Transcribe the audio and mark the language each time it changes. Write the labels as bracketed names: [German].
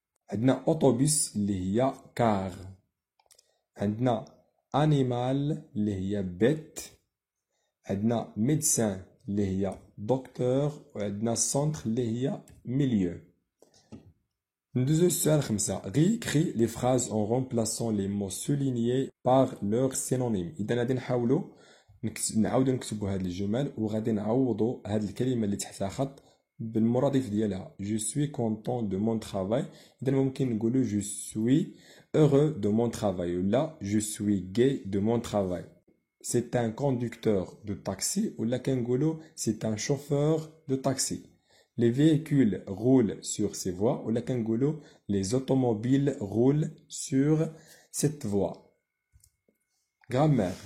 [Arabic] عندنا autobus اللي هي car. عندنا animal اللي هي bête. عندنا médecin اللي هي docteur. وعندنا centre اللي هي milieu. ندوزو السؤال 5. [French] Réécris les phrases en remplaçant les mots soulignés par leurs synonymes. [Arabic] إذا غادي نحاولوا نعاودو نكتبوا هاد الجمل وغادي نعوضوا هاد الكلمة اللي تحتها خط بالمرادف ديالها. [French] Je suis content de mon travail. [Arabic] إذا ممكن نقولوا [French] je suis heureux de mon travail [Arabic] ولا [French] je suis gai de mon travail. C'est un conducteur de taxi [Arabic] ولا كنقولوا [French] c'est un chauffeur de taxi. Les véhicules roulent sur ces voies [Arabic] ولا كنقولوا [French] les automobiles roulent sur cette voie. Grammaire.